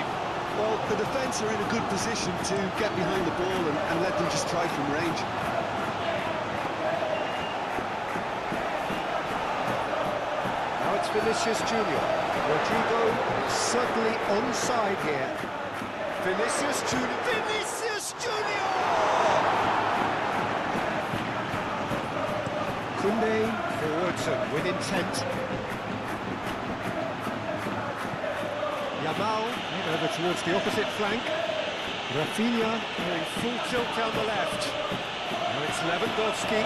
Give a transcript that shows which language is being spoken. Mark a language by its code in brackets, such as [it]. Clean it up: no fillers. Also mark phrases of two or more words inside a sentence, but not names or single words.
[en] Well, the defence are in a good position to get behind the ball and let them just try from range. Now it's Vinicius Junior. Rodrigo suddenly onside here. Vinicius Junior. Vinicius Junior! Koundé forwards and with intent. Yamal over towards the opposite flank. Rafinha going full tilt down the left. Now it's Lewandowski.